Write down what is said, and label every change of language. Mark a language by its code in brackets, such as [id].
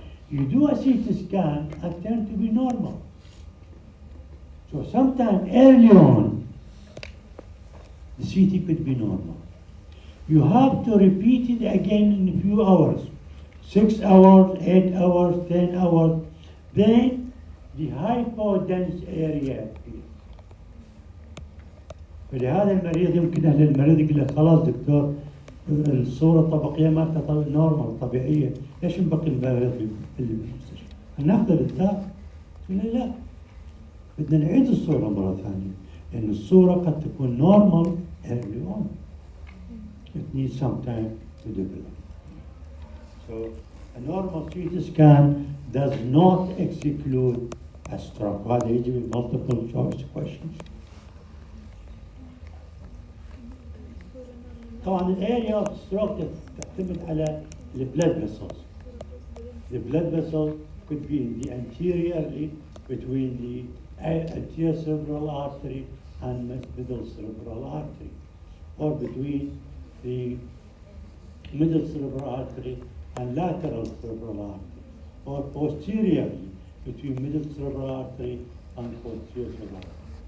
[en] You do a CT scan and tend to be normal. So sometime early on, the CT could be normal. You have to repeat it again in a few hours. 6 hours, 8 hours, 10 hours. Then the hypodense area appears. [ar] فلهذا المريض يمكن أهل المريض يقول لك خلاص دكتور الصورة الطبقية مالتها نورمال طبيعية، ليش نبقي المريض في المستشفى؟ ناخذ الدواء؟ لا، بدنا نعيد الصورة مرة ثانية لأن الصورة قد تكون [en] normal early on. It needs some time to develop. So a normal CT scan does not exclude a stroke. [ar] وهذا يجي من [en] multiple choice questions. [ar] طبعا الاريا اوف ستروك تعتمد على البلاد vessels. [en] The blood vessel could be in the anteriorly between the anterior cerebral artery and middle cerebral artery, or between the middle cerebral artery and lateral cerebral artery, or posteriorly between middle cerebral artery and posterior cerebral artery.